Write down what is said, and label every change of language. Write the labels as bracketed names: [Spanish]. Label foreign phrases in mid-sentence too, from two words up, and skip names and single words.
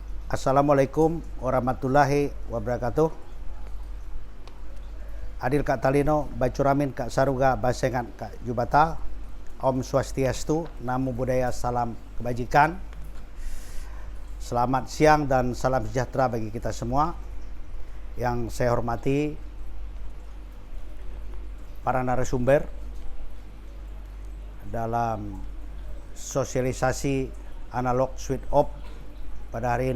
[Arabic] Assalamualaikum warahmatullahi wabarakatuh. [Kendayan] Adil Kak Talino, Bacuramin Kak Saruga, Basengan Kak Jubata. [Balinese] Om Swastiastu, [Pali] Namo Buddhaya, [Indonesian] salam kebajikan. Selamat siang dan salam sejahtera bagi kita semua. Yang saya hormati para narasumber dalam sosialisasi [English] analog switch off [Indonesian] pada hari